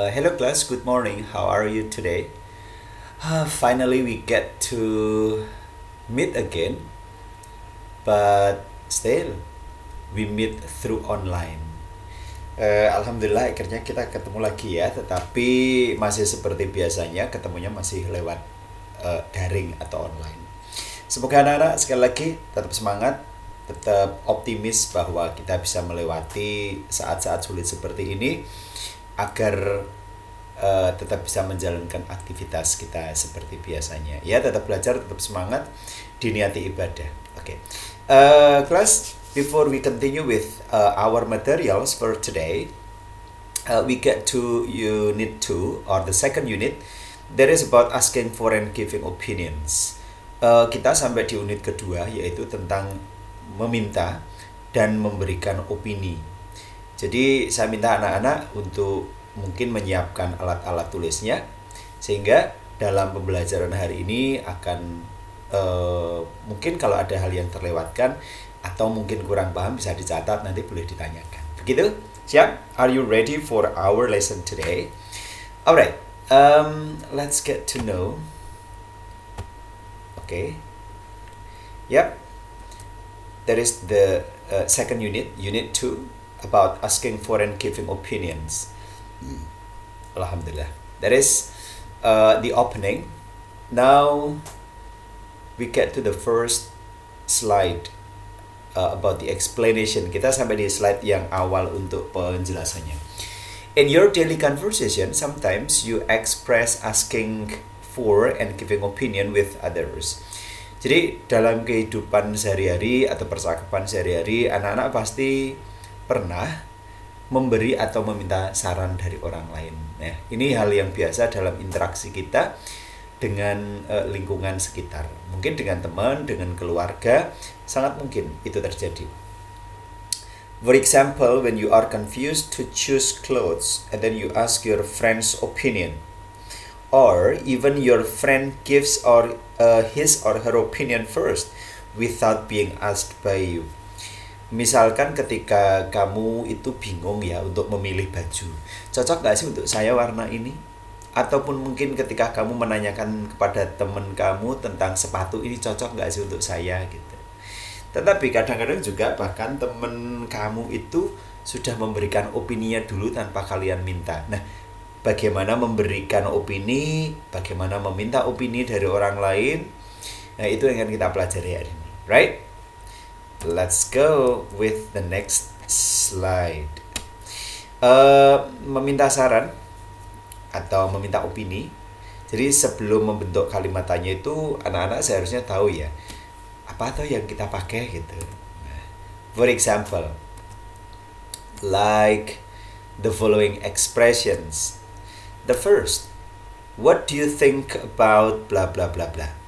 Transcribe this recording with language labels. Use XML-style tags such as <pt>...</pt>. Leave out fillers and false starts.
<en>Hello class, good morning. How are you today? Finally, we get to meet again, but still we meet through online.</en> <id>Alhamdulillah akhirnya kita ketemu lagi ya, tetapi masih seperti biasanya ketemunya masih lewat daring atau online. Semoga anak-anak sekali lagi tetap semangat, tetap optimis bahwa kita bisa melewati saat-saat sulit seperti ini agar tetap bisa menjalankan aktivitas kita seperti biasanya. Ya, tetap belajar, tetap semangat, diniati ibadah. Oke.</id> <en>Class, before we continue with our materials for today, we get to unit 2 or the second unit that is about asking for and giving opinions.</en> <id>Kita sampai di unit kedua yaitu tentang meminta dan memberikan opini. Jadi saya minta anak-anak untuk mungkin menyiapkan alat-alat tulisnya sehingga dalam pembelajaran hari ini akan mungkin kalau ada hal yang terlewatkan atau mungkin kurang paham bisa dicatat, nanti boleh ditanyakan. Begitu? Siap?</id> <en>Are you ready for our lesson today? Alright, let's get to know. Okay. Yep. That is the second unit, unit 2, about asking for and giving opinions. Alhamdulillah. That is the opening. Now we get to the first slide about the explanation.</en> <id>Kita sampai di slide yang awal untuk penjelasannya.</id> <en>In your daily conversation, sometimes you express asking for and giving opinion with others.</en> <id>Jadi dalam kehidupan sehari-hari atau percakapan sehari-hari, anak-anak pasti pernah memberi atau meminta saran dari orang lain. Nah, ini hal yang biasa dalam interaksi kita dengan lingkungan sekitar. Mungkin dengan teman, dengan keluarga, sangat mungkin itu terjadi.</id> <en>For example, when you are confused to choose clothes and then you ask your friend's opinion, or even your friend gives his or her opinion first without being asked by you.</en> <id>Misalkan ketika kamu itu bingung ya untuk memilih baju, cocok gak sih untuk saya warna ini? Ataupun mungkin ketika kamu menanyakan kepada teman kamu tentang sepatu ini cocok gak sih untuk saya gitu. Tetapi kadang-kadang juga bahkan teman kamu itu sudah memberikan opininya dulu tanpa kalian minta. Nah, bagaimana memberikan opini, bagaimana meminta opini dari orang lain, nah itu yang akan kita pelajari hari ini,</id> <en>right? Let's go with the next slide.</en> <id>Meminta saran atau meminta opini. Jadi sebelum membentuk kalimat tanya itu anak-anak seharusnya tahu ya apa tuh yang kita pakai gitu.</id> <en>For example, like the following expressions. The first, what do you think about bla bla bla bla.</en>